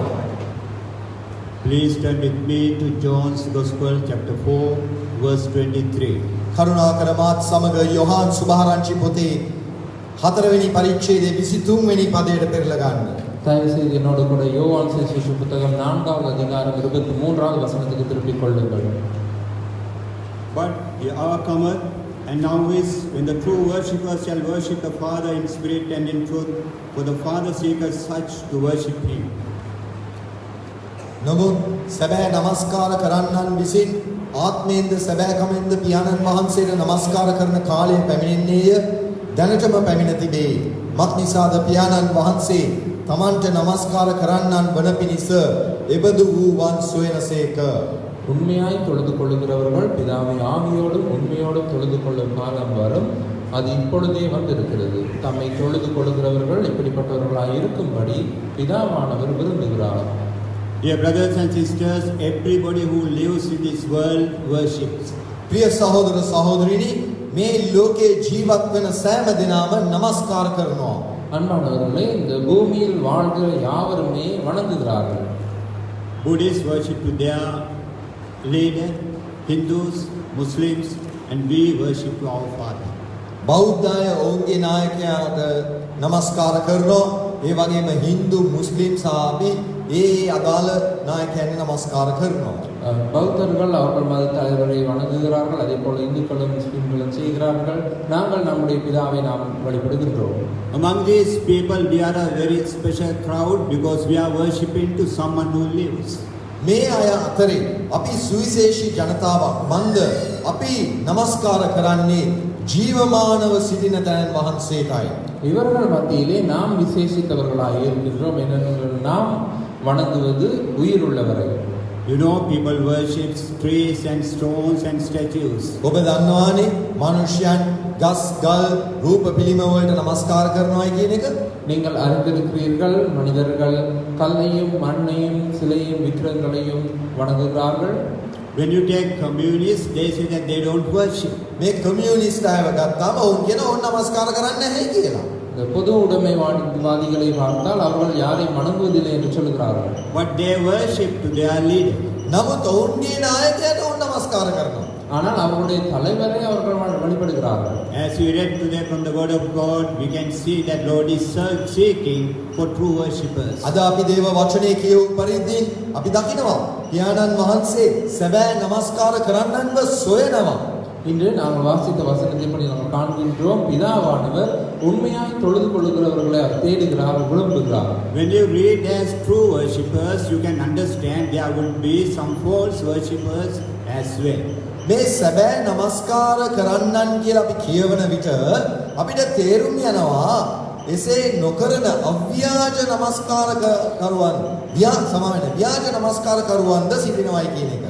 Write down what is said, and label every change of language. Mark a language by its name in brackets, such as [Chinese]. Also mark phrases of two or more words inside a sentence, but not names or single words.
[English] Please turn with me to John's Gospel, chapter 4, verse 23. [Sinhala] කරුණාකර මාත් සමග යොහාන් සුභාරංචි පොතේ 4 වෙනි පරිච්ඡේදයේ 23 වෙනි පදයට පෙරලා ගන්න. [Tamil] தயவு செய்து என்னோடு கூட யோவான் சுவிசேஷ புத்தகம் 4வது அதிகாரம் 23வது வசனத்துக்கு திருப்பிக் கொள்ளுங்கள். [English] But the hour cometh, and now is, when the true worshippers shall worship the Father in spirit and in truth, for the Father seeketh such to worship him. [Sinhala] නමුත් සැබෑ නමස්කාර කරන්නන් විසින් ආත්මයෙන්ද සැබෑකමෙන්ද පියාණන් වහන්සේට නමස්කාර කරන කාලය පැමිණෙන්නේය. දැනටම පැමිණ තිබේ. මත් නිසාද පියාණන් වහන්සේ තමන්ට නමස්කාර කරන්නන් වන පිණිස එබඳු වූවන් සොයනසේක. [Tamil] உண்மையாய் தொழுது கொள்ளுகிறவர்கள் பிதாவை ஆவியோடும் உண்மையோடும் தொழுது கொள்ளும் காலம் வரும், அது இப்பொழுதே வந்திருக்கிறது. தம்மை தொழுது கொள்ளுகிறவர்கள் இப்படிப்பட்டவர்களாய் இருக்கும்படி பிதாவானவர் விரும்புகிறார். [English] Dear brothers and sisters, everybody who lives in this world worships. [Sinhala] ප්‍රිය සහෝදර සහෝදරිනි, මේ ලෝකේ ජීවත් වෙන සෑම දෙනාම නමස්කාර කරනවා. [Tamil] அன்பானவர்களே, இந்த பூமியில் வாழ்கிற யாவருமே வணங்குகிறார்கள். [English] Buddhists worship to their leader, Hindus, Muslims, and we worship to our Father. [Sinhala] බෞද්ධය ඔවුන්ගේ නායකයාට නමස්කාර කරනවා. ඒ වගේම හින්දු මුස්ලිම් සහ අපි ඒ අදාළ නායකයන්ට නමස්කාර කරනවා. [Tamil] பௌத்தர்கள் அவர்கள் மத தலைவரை வணங்குகிறார்கள், அதே போல இந்துக்களும் முஸ்லிம்களும் செய்கிறார்கள். நாங்கள் நம்முடைய பிதாவை நாம் வழிபடுகின்றோம். [English] Among these people, we are a very special crowd because we are worshipping to someone who lives. [Sinhala] මේ අය අතරේ අපි සුවිශේෂී ජනතාවක් මන්ද අපි නමස්කාර කරන්නේ ජීවමානව සිටින තැනන් වහන්සේටයි. [Tamil] இவர்கள் மத்தியிலே நாம் விசேஷித்தவர்களாக இருக்கின்றோம். ஏனென்றால் நாம் வணங்குவது உயிருள்ளவரை. [English] You know, people worship trees and stones and statues. [Sinhala] ඔබ දන්නවානේ මනුෂ්‍යයන් ගස් ගල් රූප පිළිම වලට නමස්කාර කරනවායි කියන එක. [Tamil] நீங்கள் அறிந்திருக்கிறீர்கள், மனிதர்கள் கல்லையும் மண்ணையும் சிலையும் விக்கிரகங்களையும் வணங்குகிறார்கள். [English] When you take communists, they say that they don't worship. [Sinhala] මේ කමියුනිස්ට් අයව ගත්තාම ඔවුන් කියන ඕන් නමස්කාර කරන්නේ නැහැ කියලා. [Tamil] இந்த பொது உடைமைவாதிகளை பார்த்தால் அவர்கள் யாரையும் வணங்குவதில்லை என்று சொல்கிறார்கள். [English] But they worship to their leader. [Sinhala] නමුත් ඔවුන්ගේ නායකයාට ඕන් නමස්කාර කරනවා. [Tamil] ஆனால் அவருடைய தலைவரை அவர்கள் வழிபடுகிறார்கள். [English] As we read today from the word of God, we can see that Lord is seeking for true worshippers. [Sinhala] අද අපි දේව වචනේ කියවු පරිදි අපි දකිනවා පියාණන් වහන්සේ සැබෑ නමස්කාර කරන්නන්ව සොයනවා. [Tamil] இன்று நாங்கள் வாசித்த வசனத்தின்படி நாங்கள் காண்கின்றோம், பிதாவானவர் உண்மையாய் தொழுது கொள்ளுகிறவர்களை அவர் தேடுகிறார், விரும்புகிறார். [English] When you read as true worshippers, you can understand there will be some false worshippers as well. [Sinhala] මේ සැබෑ නමස්කාර කරන්නන් කියලා අපි කියවන විට අපිට තේරුම් යනවා එසේ නොකරන අව්‍යාජ නමස්කාර කරුවන් ව්‍යාජ නමස්කාර කරුවන්ද සිටිනවයි කියන එක.